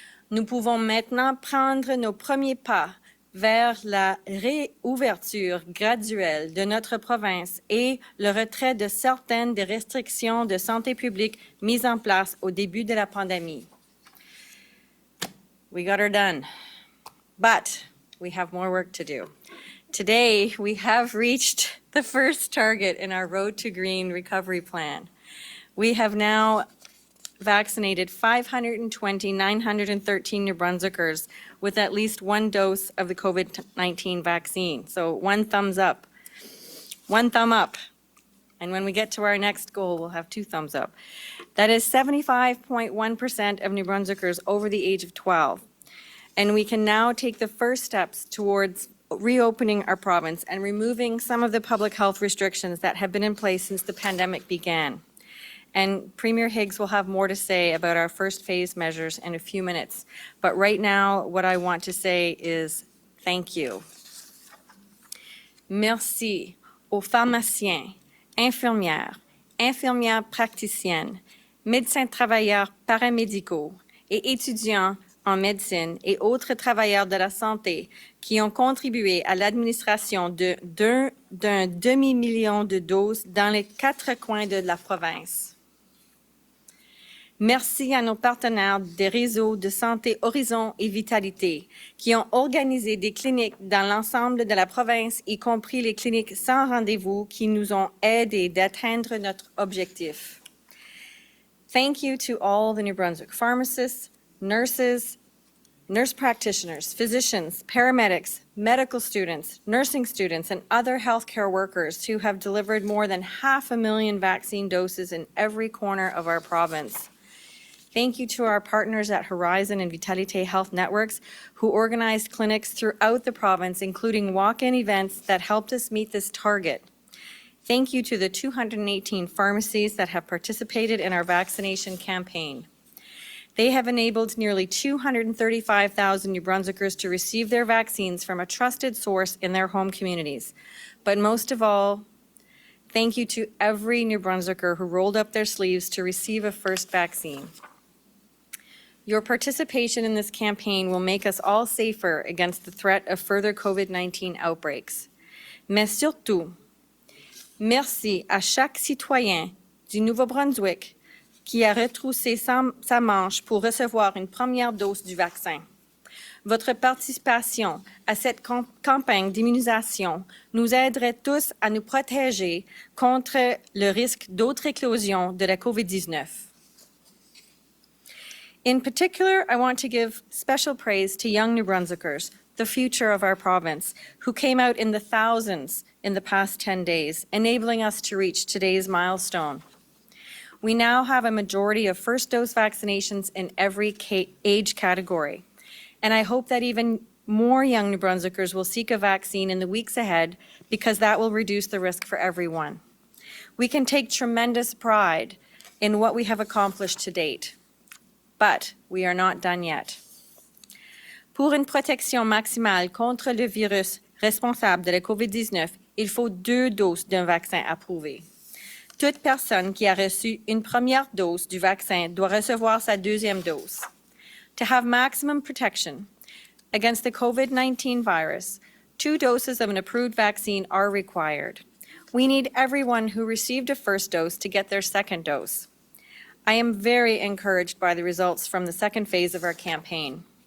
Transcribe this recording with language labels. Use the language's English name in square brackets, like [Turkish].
[French] Nous pouvons maintenant prendre nos premiers pas vers la réouverture graduelle de notre province et le retrait de certaines des restrictions de santé publique mises en place au début de la pandémie. [English] We got her done, but we have more work to do. Today, we have reached the first target in our Road to Green recovery plan. We have now vaccinated 520,913 New Brunswickers with at least one dose of the COVID-19 vaccine. So one thumbs up. One thumb up. And when we get to our next goal, we'll have two thumbs up. That is 75.1% of New Brunswickers over the age of 12. And we can now take the first steps towards reopening our province and removing some of the public health restrictions that have been in place since the pandemic began. And Premier Higgs will have more to say about our first phase measures in a few minutes. But right now, what I want to say is thank you. [French] Merci aux pharmaciens, infirmières, infirmières praticiennes, médecins travailleurs paramédicaux et étudiants en médecine et autres travailleurs de la santé qui ont contribué à l'administration d'un demi-million de doses dans les 4 coins de la province. Merci à nos partenaires des réseaux de santé Horizon et Vitalité qui ont organisé des cliniques dans l'ensemble de la province, y compris les cliniques sans rendez-vous qui nous ont aidés d'atteindre notre objectif. [English] Thank you to all the New Brunswick pharmacists, nurses, nurse practitioners, physicians, paramedics, medical students, nursing students, and other healthcare workers who have delivered more than 500,000 vaccine doses in every corner of our province. Thank you to our partners at Horizon and Vitalité Health Networks who organized clinics throughout the province, including walk-in events that helped us meet this target. Thank you to the 218 pharmacies that have participated in our vaccination campaign. They have enabled nearly 235,000 New Brunswickers to receive their vaccines from a trusted source in their home communities. But most of all, thank you to every New Brunswicker who rolled up their sleeves to receive a first vaccine. Your participation in this campaign will make us all safer against the threat of further COVID-19 outbreaks. [French] Mais surtout, merci à chaque citoyen du Nouveau-Brunswick qui a retroussé sa manche pour recevoir une première dose du vaccin. Votre participation à cette campagne d'immunisation nous aiderait tous à nous protéger contre le risque d'autres éclosions de la COVID-19. [English] In particular, I want to give special praise to young New Brunswickers, the future of our province, who came out in the thousands in the past 10 days, enabling us to reach today's milestone. We now have a majority of first dose vaccinations in every age category. And I hope that even more young New Brunswickers will seek a vaccine in the weeks ahead because that will reduce the risk for everyone. We can take tremendous pride in what we have accomplished to date, but we are not done yet. [French] Pour une protection maximale contre le virus responsable de la COVID-19, il faut 2 doses d'un vaccin approuvé. Toute personne qui a reçu une première dose du vaccin doit recevoir sa deuxième dose. [English] To have maximum protection against the COVID-19 virus, 2 doses of an approved vaccine are required. We need everyone who received a first dose to get their second dose. I am very encouraged by the results from the second phase of our campaign.